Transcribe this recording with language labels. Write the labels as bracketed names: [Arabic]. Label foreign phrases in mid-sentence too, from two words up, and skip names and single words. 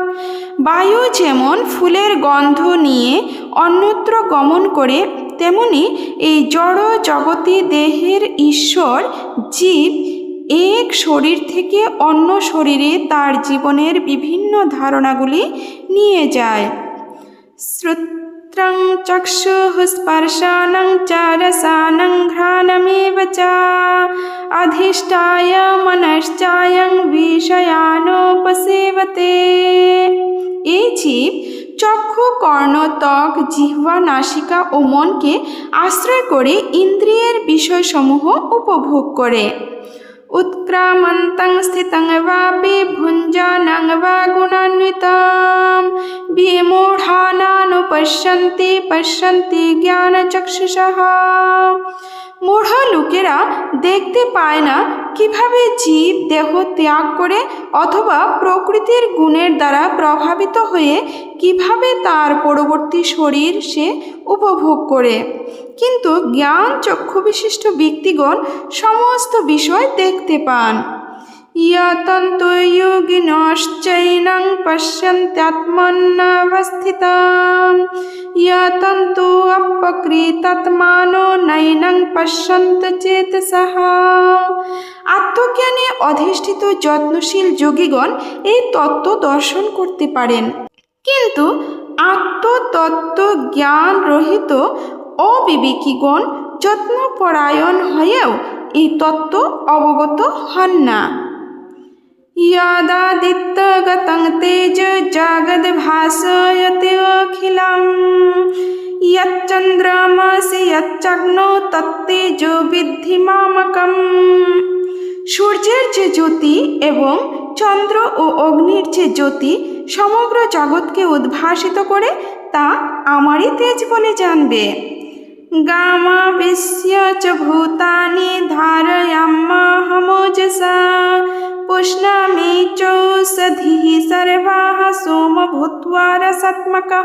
[Bangla] বায়ু যেমন ফুলের গন্ধ নিয়ে অন্যত্র গমন করে, তেমনি এই জড় জগতে দেহের ঈশ্বর জীব এক শরীর থেকে অন্য শরীরে তার জীবনের বিভিন্ন ধারণাগুলি নিয়ে যায়। [Sanskrit] শ্রোত্রং চক্ষুঃ স্পর্শানং চ রসানং ঘ্রাণমেব চ অধিষ্ঠায় মনশ্চায়ং বিষয়ানুপসেবতে। [Bangla] এই জীব চক্ষু, কর্ণ, ত্বক, জিহ্বা, নাসিকা ও মনকে আশ্রয় করে ইন্দ্রিয়ের বিষয়সমূহ উপভোগ করে। [Sanskrit] उत्क्रामन्तं स्थितं वापि भुञ्जानं वा गुणान्वितं विमूढानानुपश्यन्ति पश्यन्ति জ্ঞানচক্ষুষः। [Bangla] মূঢ় লোকেরা দেখতে পায় না কিভাবে জীব দেহ ত্যাগ করে অথবা প্রকৃতির গুণের দ্বারা প্রভাবিত হয়ে কিভাবে তার পরবর্তী শরীর সে উপভোগ করে, কিন্তু জ্ঞান চক্ষু বিশিষ্ট ব্যক্তিগণ সমস্ত বিষয় দেখতে পান। [Sanskrit] ইয়তন্তু যোগিনশ্চৈনং পশ্যন্ত্যাত্মন্যবস্থিতম ইয়তন্তু অপকৃতাত্মানো নৈনং পশ্যন্ত চেতসঃ। [Bangla] আত্মজ্ঞানে অধিষ্ঠিত যত্নশীল যোগীগণ এই তত্ত্ব দর্শন করতে পারেন, কিন্তু আত্মতত্ত্ব জ্ঞান রহিত অবিবেকীগণ যত্নপরায়ণ হয়েও এই তত্ত্ব অবগত হন না। [Sanskrit] यदादित्यगतं तेज जगद्भासयते अखिलं यच्चन्द्रमसि यच्चग्नो तत्तेजो विद्धि मामकम्। [Bangla] সূর্যের যে জ্যোতি এবং চন্দ্র ও অগ্নির যে জ্যোতি সমগ্র জগৎকে উদ্ভাসিত করে তা আমারই তেজ বলে জানবে। [Sanskrit] গামাবিশ্য চ ভূতানি ধারয়াম্যহমোজসা পুষ্ণামি চৌষধিঃ সর্বাঃ সোম ভূত্বা রসাত্মকঃ।